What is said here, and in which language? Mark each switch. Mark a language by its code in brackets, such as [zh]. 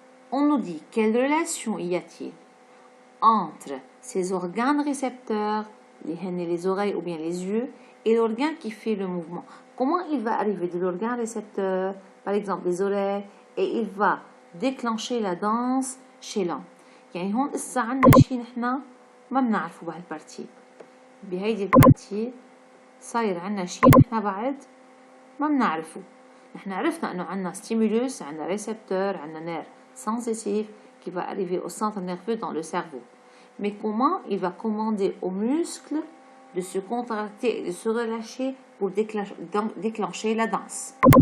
[fr] On nous dit, quelle relation y a-t-il entre ces organes récepteurs, les oreilles ou bien les yeux, et l'organe qui fait le mouvement? Comment il va arriver de l'organe récepteur, par exemple les oreilles, et il va déclencher la danse chez l'homme? [ar] يعني هون إسا عنا شيء نحنا ما بنعرفه بهالبارتي. بهيدي البارتي صاير عنا شيء نحنا بعد ما بنعرفه. نحنا عرفنا إنه عنا [fr] stimulus, عنا récepteur, عنا nerf sensitif qui va arriver au centre nerveux dans le cerveau. Mais comment il va commander aux muscles de se contracter et de se relâcher pour déclencher la danse?